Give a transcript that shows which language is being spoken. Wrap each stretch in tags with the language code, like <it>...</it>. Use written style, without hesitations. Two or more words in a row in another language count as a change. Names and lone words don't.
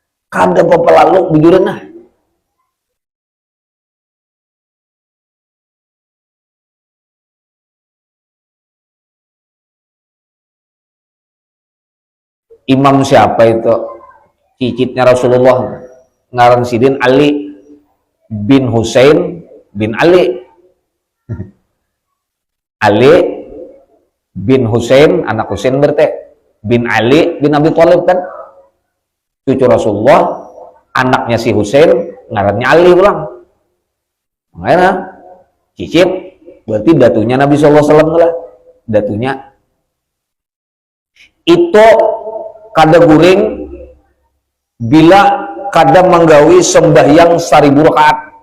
<bjn>Kada pepelaluk bujuran nah. Imam siapa itu? Cicitnya Rasulullah, ngaran sidin Ali bin Husain bin Ali. Ali bin Husain, anak Husain berarti bin Ali bin Abi Thalib kan, cucu Rasulullah, anaknya si Husain ngarannya Ali ulang. Makanya cicit berarti datunya Nabi SAW lah, datunya itu kada guring bila kada menggawi sembahyang 1000 rakaat.</bjn>